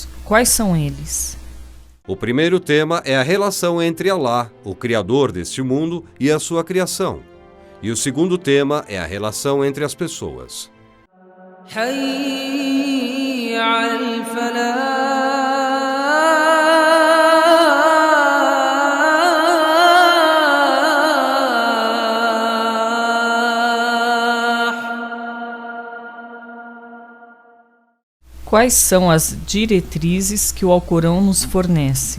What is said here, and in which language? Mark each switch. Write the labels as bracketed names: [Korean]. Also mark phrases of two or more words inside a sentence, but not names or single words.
[Portuguese] Quais são eles? O primeiro tema é a relação entre Alá, o Criador deste mundo, e a sua criação. E o segundo tema é a relação entre as pessoas. [Arabic] حي على الفلاح. [Portuguese] Quais são as diretrizes que o Alcorão nos fornece?